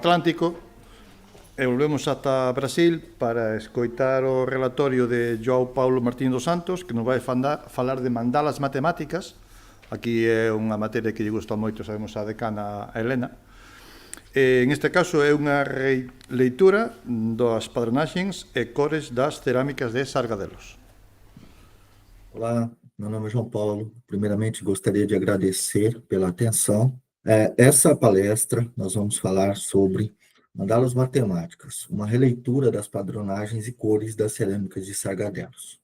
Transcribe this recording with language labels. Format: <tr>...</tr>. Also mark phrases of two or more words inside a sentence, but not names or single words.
<gl>Atlántico e volvemos ata Brasil para escoitar o relatorio de João Paulo Martín dos Santos, que nos vai falar de mandalas matemáticas. Aquí é unha materia que lle gusta moito, sabemos a decana a Helena. En este caso é unha leitura das padronaxes e cores das cerámicas de Sargadelos.</gl> <pt>Olá, meu nome é João Paulo. Primeiramente, gostaria de agradecer pela atenção. Essa palestra, nós vamos falar sobre mandalas matemáticas, uma releitura das padronagens e cores das cerâmicas de Sargadelos.</pt>